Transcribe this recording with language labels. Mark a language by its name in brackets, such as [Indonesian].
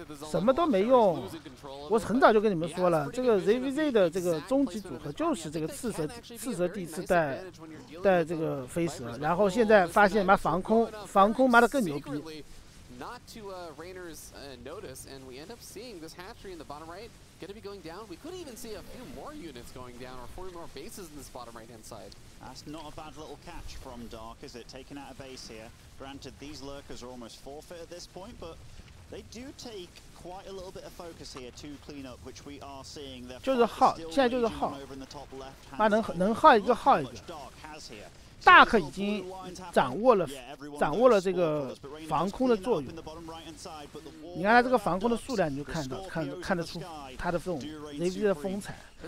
[Chinese] 什么都没用。我很早就跟你们说了，这个 ZVZ 的这个终极组合就是这个刺蛇第一次带这个飞蛇，然后现在发现妈防空妈的更牛逼。 [English] Not to Reynor's notice, and we end up seeing this hatchery in the bottom right going to be going down. We could even see a few more units going down, or 4 more bases in this bottom right-hand side. That's not a bad little catch from Dark, is it? Taking out a base here. Granted, these lurkers are almost forfeit at this point, but they do take quite a little bit of focus here to clean up, which we are seeing. [Chinese] 就是耗，现在就是耗，妈能耗一个耗一个。大克已经掌握了这个防空的作用。你看它这个防空的数量，你就看得出它的这种 ZVZ 的风采。